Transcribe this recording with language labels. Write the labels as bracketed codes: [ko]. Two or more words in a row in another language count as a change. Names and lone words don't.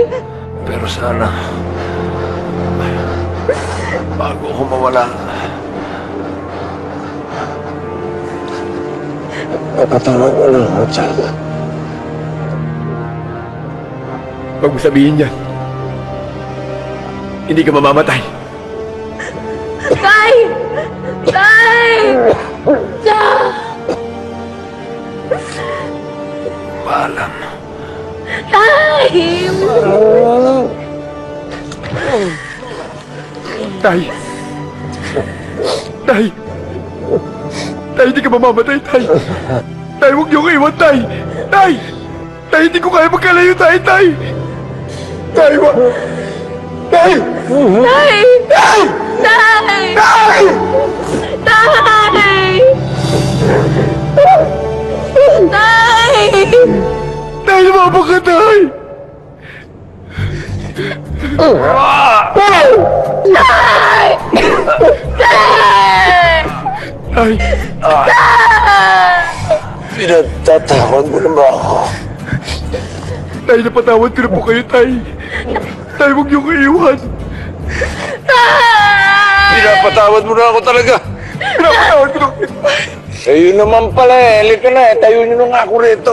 [tl] Pero sana, bago ako mawala, napatawag mo lang ako, Chad. Huwag mo sabihin yan. Hindi ka mamamatay. Tay! Tay! Jack! Paalam. Tay! Tay! Tay! Tay, hindi ka mamamatay, Tay! Tay, huwag niyo ko iwan, Tay! Tay! Tay, hindi ko kaya magkalayo, Tay! Tay! Tay, wag! Tay! Tay! Tay! Tay! Tay! Tay! Tay! Tay, lumabang ka, Tay! Tay! Tay! Tay! Pinatatakot mo na ba ako? Tay, napatawad ko na po kayo, Tay. Tay, huwag niyong iiwan. Pinapatawad mo na ako talaga. Pinapatawad ko na kayo. Sa'yo naman pala eh. Halika na eh. Tayo nyo na nga ako rito.